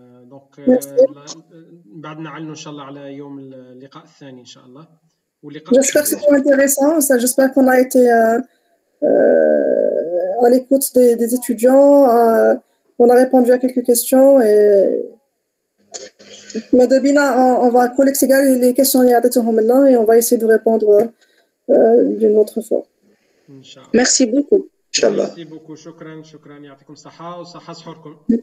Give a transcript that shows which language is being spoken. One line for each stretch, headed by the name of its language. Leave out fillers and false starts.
Arabic: دونك بعد نعلنوا ان شاء الله على يوم اللقاء الثاني ان شاء الله.
French: J'espère que c'était intéressant. J'espère qu'on a été à l'écoute des étudiants. On a répondu à quelques questions et on va collecter les questions et on va essayer de répondre d'une autre fois. Merci beaucoup. Merci beaucoup.
Arabic: شكرا يعطيكم الصحة وصحة سحوركم.